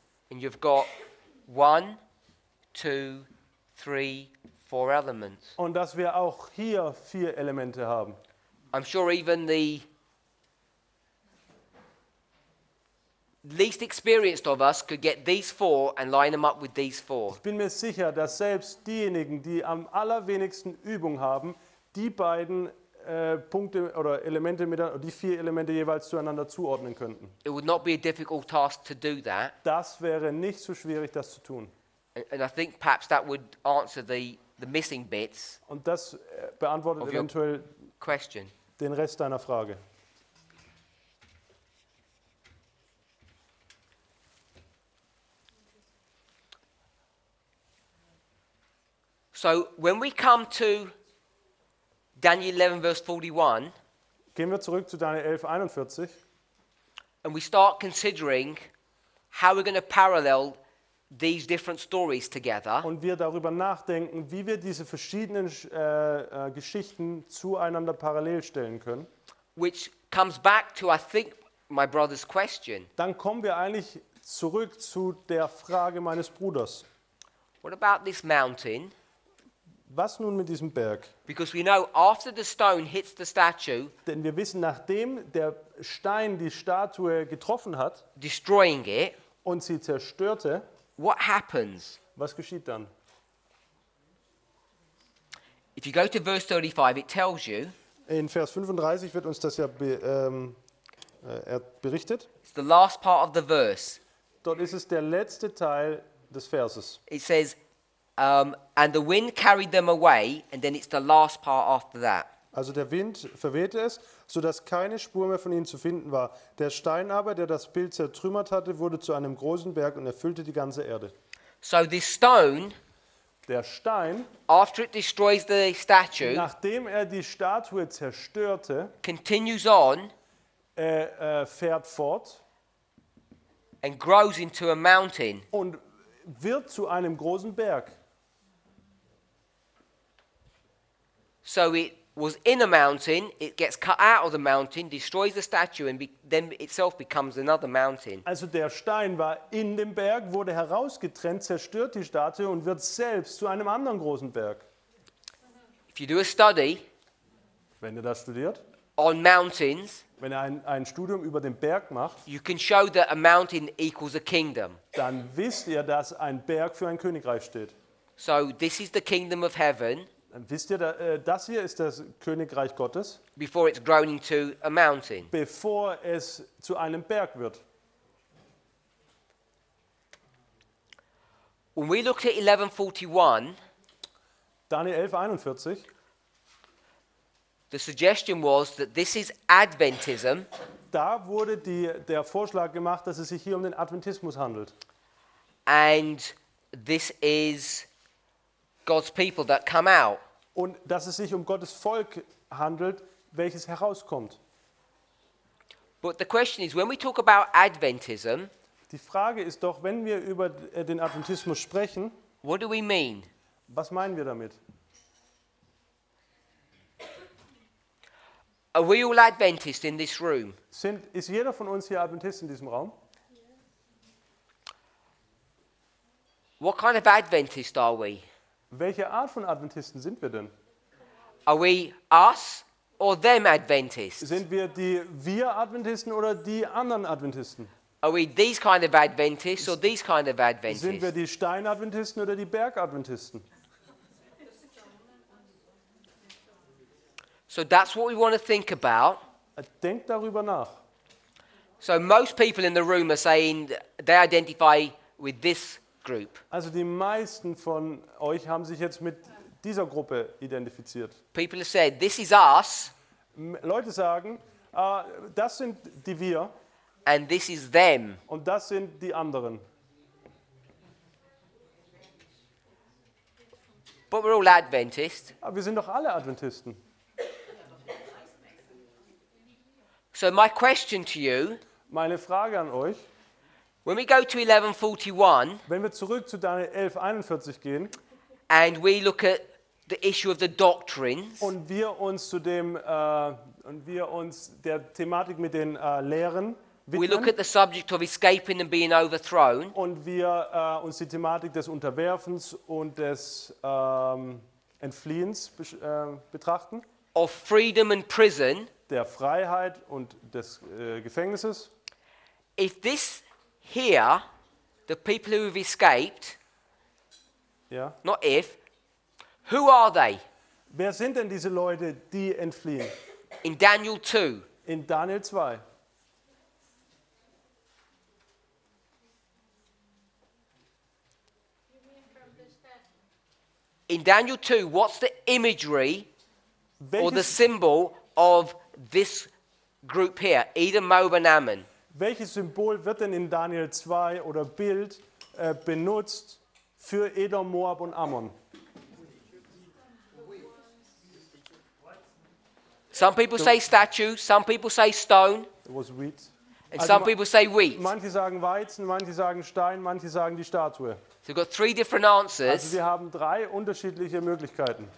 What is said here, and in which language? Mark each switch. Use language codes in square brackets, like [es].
[en] and you've got 1, 2, 3, 4 elements. [de] Und dass wir auch hier 4 Elemente haben. [en] I'm sure even the least experienced of us could get these 4 and line them up with these 4. [de] Ich bin mir sicher, dass selbst diejenigen, die am allerwenigsten Übung haben, die beiden Punkte oder Elemente die 4 Elemente jeweils zueinander zuordnen könnten. [en] It would not be a difficult task to do that. [de] Das wäre nicht so schwierig, das zu tun. [en] And I think perhaps that would answer the missing bits [de] Und das beantwortet [en] Of your- [de] eventuell [en] question. [de] den Rest deiner Frage. [en] So when we come to Daniel 11 verse 41 [de] Gehen wir zurück zu Daniel 11,41 [en] and we start considering how we're going to parallel these different stories together, [de] und wir darüber nachdenken, wie wir diese verschiedenen Geschichten zueinander parallel stellen können, [en] which comes back to, I think, my brother's question. [de] dann kommen wir eigentlich zurück zu der Frage meines Bruders. [en] What about this mountain [de] Was nun mit diesem Berg? [en] Because we know after the stone hits the statue, [de] Denn wir wissen, nachdem der Stein die Statue getroffen hat [en] destroying it, [de] und sie zerstörte, [en] what happens? [de] was geschieht dann? [en] If you go to verse 35, it tells you [de] In Vers 35 wird uns das ja berichtet. [en] it's the last part of the verse. [de] Dort ist es der letzte Teil des Verses. [en] It says, and the wind carried them away, and then it's the last part after that. [de] Also der Wind verwehte es, sodass keine Spur mehr von ihnen zu finden war. Der Stein aber, der das Bild zertrümmert hatte, wurde zu einem großen Berg und erfüllte die ganze Erde. [en] So this stone, [de] Der Stein, [en] after it destroys the statue, [de] nachdem er die Statue zerstörte, [en] continues on [de] fährt fort [en] and grows into a mountain. [de] und wird zu einem großen Berg. [en] So it was in a mountain, it gets cut out of the mountain, destroys the statue, and then itself becomes another mountain. [de] Also der Stein war in dem Berg, wurde herausgetrennt, zerstört die Statue und wird selbst zu einem anderen großen Berg. [en] If you do a study [de] Wenn ihr das studiert, [en] on mountains, [de] wenn ihr ein Studium über den Berg macht, [en] you can show that a mountain equals a kingdom. [de] dann wisst ihr, dass ein Berg für ein Königreich steht. [en] So this is the kingdom of heaven [de] Dann wisst ihr, das hier ist das Königreich Gottes, [en] before it's grown into a mountain. [de] bevor es zu einem Berg wird. [en] When we looked at 1141, [de] Daniel 11,41, [en] the suggestion was that this is Adventism, [de] da wurde der Vorschlag gemacht, dass es sich hier um den Adventismus handelt. [en] and this is God's people that come out. [de] Und dass es sich um Gottes Volk handelt, welches herauskommt. [en] But the question is, when we talk about Adventism, [de] Die Frage ist doch, wenn wir über den Adventismus sprechen, [en] what do we mean? [de] was meinen wir damit? [en] Are we all Adventists in this room? [de] Ist jeder von uns hier Adventist in diesem Raum? [en] What kind of Adventist are we? [de] Welche Art von Adventisten sind wir denn? [en] Are we us or them Adventists? [de] Sind wir Adventisten oder die anderen Adventisten? [en] Are we these kind of Adventists or these kind of [de] Sind wir [en] Adventists? [de] die Steinadventisten oder die Bergadventisten? [en] So that's what we want to think about. [de] Denkt darüber nach. [en] So most people in the room are saying they identify with this group. [de] Also die meisten von euch haben sich jetzt mit dieser Gruppe identifiziert. [en] People have said, this is us [de] Leute sagen, das sind die wir [en] and this is them. [de] und das sind die anderen. [en] But we're all Adventists. [de] Aber wir sind doch alle Adventisten. [en] So my question to you, [de] Meine Frage an euch, [en] when we go to 1141 [de] wenn wir zurück zu Daniel 11,41 gehen [en] and we look at the issue of the doctrines, [de] und wir uns der Thematik mit den Lehren [en] we look [de] widmen [en] at the subject of escaping and being overthrown, [de] und wir uns die Thematik des Unterwerfens und des Entfliehens betrachten, [en] of freedom and prison, [de] der Freiheit und des Gefängnisses. [en] if this here, the people who have escaped, [de] Ja. [en] not if, who are they? [de] Wer sind denn diese Leute, die entfliehen? [en] In Daniel 2, [de] In Daniel 2. [en] in Daniel 2, what's the imagery or the [de] Welches, [en] symbol of this group here, Edom, Moab and Ammon? [de] welches Symbol wird denn in Daniel 2 oder Bild benutzt für Edom, Moab und Ammon? [en] Some people say statue, some people say stone, It was wheat. and [de] Also [en] some people say wheat. So [de] Manche sagen Weizen, manche sagen Stein, manche sagen die Statue. [en] we've got three different [de] Also [en] answers. [de] wir haben 3 unterschiedliche Möglichkeiten.